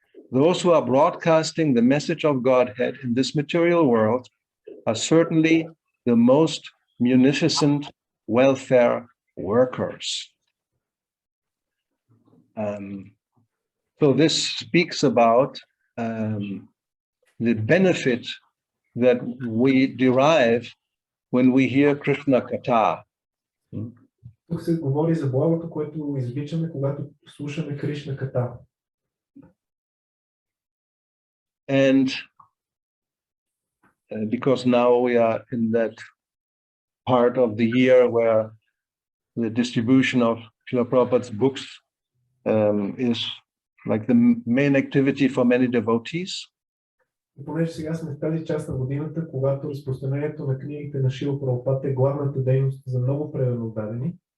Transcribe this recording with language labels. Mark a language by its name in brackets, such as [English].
[English] Those who are broadcasting the message of Godhead in this material world are certainly the most munificent welfare workers. So this speaks about the benefit that we derive when we hear Krishna Katha. [Bulgarian] Тук се говори за благото, което извличаме, когато слушаме Кришна Ката. [English] And because now we are in that part of the year where the distribution of Srila Prabhupada's books is like the main activity for many devotees. [Bulgarian] И понеже сега сме в тази част на годината, когато разпространението на книгите на Шрила Прабхупада е главната дейност за много преданодадени.